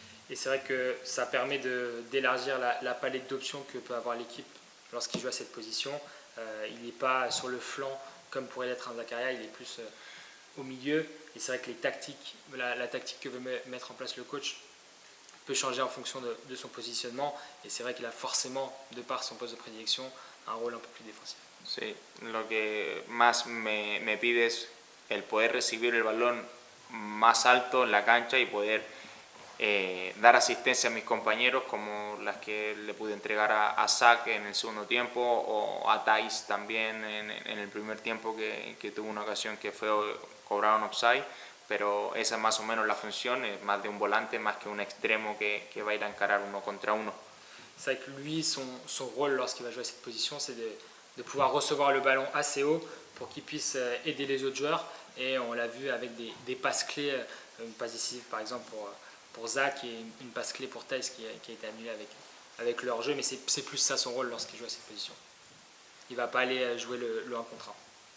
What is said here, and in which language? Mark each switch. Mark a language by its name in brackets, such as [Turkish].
[French] Et c'est vrai que ça permet d'élargir la palette d'options que peut avoir l'équipe lorsqu'il joue à cette position. Il n'est pas sur le flanc comme pourrait l'être un Zakaria, il est plus au milieu. Et c'est vrai que la tactique que veut mettre en place le coach peut changer en fonction de son positionnement. Et c'est vrai qu'il a forcément, de par son poste de prédilection, un rôle un peu plus défensif. [Spanish] Sí, lo que más me pide es el poder recibir el balón más alto en la cancha y poder dar asistencia a mis compañeros como las que le pude entregar a Zak en el segundo tiempo o a Thais también en el primer tiempo que tuvo una ocasión que fue cobrado un offside, pero esa es más o menos la función, es más de un volante más que un extremo que va a ir a encarar uno contra uno. [French] C'est vrai que lui, son rôle lorsqu'il va jouer à cette position, c'est de pouvoir recevoir le ballon assez haut pour qu'il puisse aider les autres joueurs. Et on l'a vu avec des passes clés, une passe décisive par exemple pour Zak et une passe clé pour Thais qui a été annulée avec leur jeu. Mais c'est plus ça son rôle lorsqu'il joue à cette position. Il ne va pas aller jouer le 1 contre 1.